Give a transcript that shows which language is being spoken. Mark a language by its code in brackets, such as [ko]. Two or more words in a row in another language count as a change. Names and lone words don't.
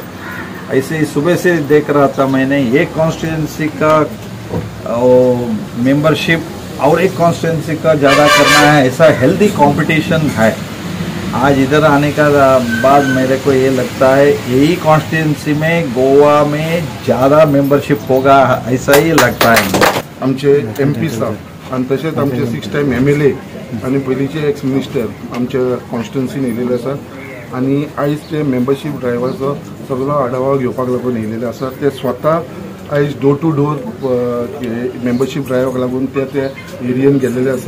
[hi] ऐसे ही सुबह से देख रहा था मैंने, एक कॉन्स्टिट्यूंसी का मेंबरशिप और एक कॉन्स्टिट्यूंसी का ज़्यादा करना है, ऐसा [en] healthy competition [hi] है। आज इधर आने का बाद मेरे को ये लगता है यही कॉन्स्टिट्यूंसी में गोवा में ज़्यादा मेंबरशिप होगा, ऐसा ही लगता है। [kok] आमचे एमपी साहब आणि तसेच आमचे 6 [en] time MLA [kok] आणि पयलींचे [en] ex minister [kok] आमच्या कॉन्स्टिट्युन्सीन येयलेले आसात आणि आयज ते मेंबरशीप ड्रायव्हाचो सगळो आढावा घेवपाक लागून येयलेले आसात। ते स्वता आयज [en] door to door [kok] मेंबरशीप ड्रायवाक लागून ते एरियन गेलेले आसा।